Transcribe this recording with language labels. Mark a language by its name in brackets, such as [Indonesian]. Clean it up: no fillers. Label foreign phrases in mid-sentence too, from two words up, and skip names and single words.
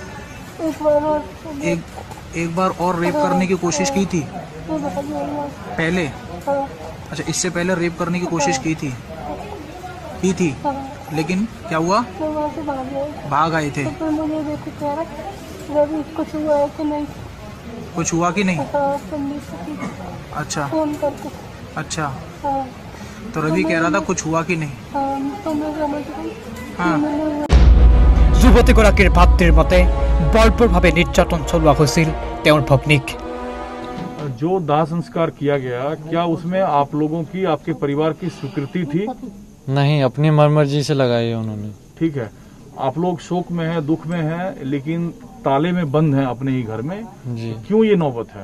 [Hindi] एक बार और रेप करने की कोशिश की थी पहले अच्छा इससे पहले रेप करने की कोशिश की थी लेकिन क्या हुआ भाग आए थे कुछ हुआ कि नहीं अच्छा अच्छा तो रवि कह रहा था कुछ हुआ कि नहीं हाँ [Assamese] যুৱতীগৰাকীৰ ভাতৃৰ মতে বৰ্বৰভাৱে নিৰ্যাতন চলোৱা হৈছিল তেওঁৰ ভগ্নীক [Hindi] जो दाह संस्कार किया गया क्या उसमें आप लोगों की आपके परिवार की स्वीकृति थी नहीं अपनी मर्जी से लगाई है उन्होंने ठीक है आप लोग शोक में हैं दुख में हैं लेकिन ताले में बंद हैं अपने ही घर में जी क्यों ये नौबत है